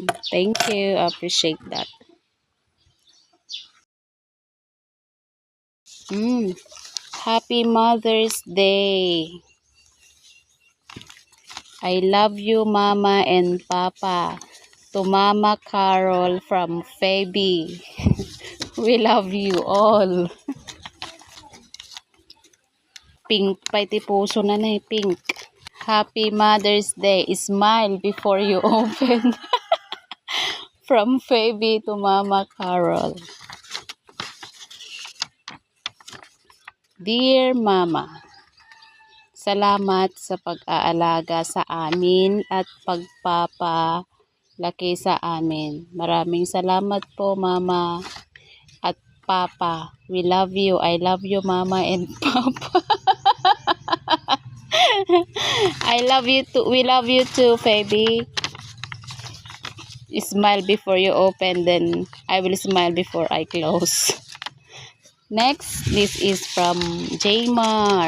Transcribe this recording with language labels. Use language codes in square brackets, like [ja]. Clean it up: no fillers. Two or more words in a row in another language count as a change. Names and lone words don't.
[en] Thank you. I appreciate that. Happy Mother's Day. I love you, Mama and Papa. To Mama Carol from Phoebe. We love you all. [ilo] Pink pa iti puso na na pink. [en] Happy Mother's Day. Smile before you open. From Phoebe to Mama Carol. [tl] Dear Mama, salamat sa pag-aalaga sa amin at pagpapalaki sa amin. Maraming salamat po, Mama at Papa. [en] We love you. I love you, Mama and Papa. I love you too. We love you too, Phoebe. Smile before you open, then I will smile before I close. Next, this is from Jaymar.